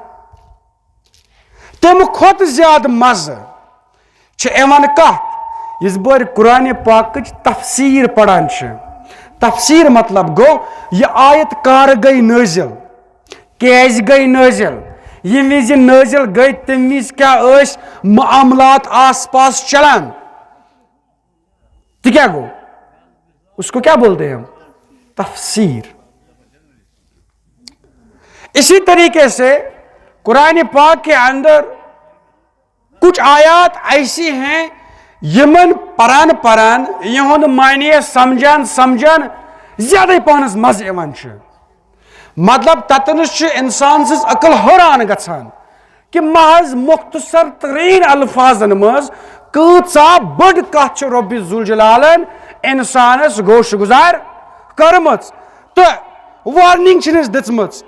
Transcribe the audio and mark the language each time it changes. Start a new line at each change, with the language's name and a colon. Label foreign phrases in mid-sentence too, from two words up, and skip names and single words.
Kashmiri: تمہِ کھۄتہٕ زیادٕ مزٕ چھِ یِوان کتھ یِژ بٲرۍ قرآنِ پاکٕچ تفسیٖر پران چھِ. تفسیٖر مطلب گوٚو یہِ آیت کر گٔے نٲزِل، کیٛازِ گٔے نٲزِل، ییٚمہِ وِزِ نٲزِل گٔے تمہِ وِزِ کیٛاہ ٲسۍ معاملات آس پاس چلان. تہِ کیٛاہ گوٚو؟
Urdu: اس کو کیا بولتے ہیں ہم؟ تفسیر. اسی طریقے سے قرآن پاک کے اندر کچھ آیات ایسی ہیں
Kashmiri: یمن پران یہند معنی سمجھان زیادہ پانس مزٕ یوان چھُ. مطلب تتنس چھُ انسان سٕنٛز عقل حٲران گژھان کہ محض مختصر ترین الفاظن منٛز کۭژاہ بٔڑ کتھ چھِ رۄبِ ذوالجلالن انسانس گوش گزار کٔرمٕژ تہٕ وارننگ چھنس دِژمٕژ.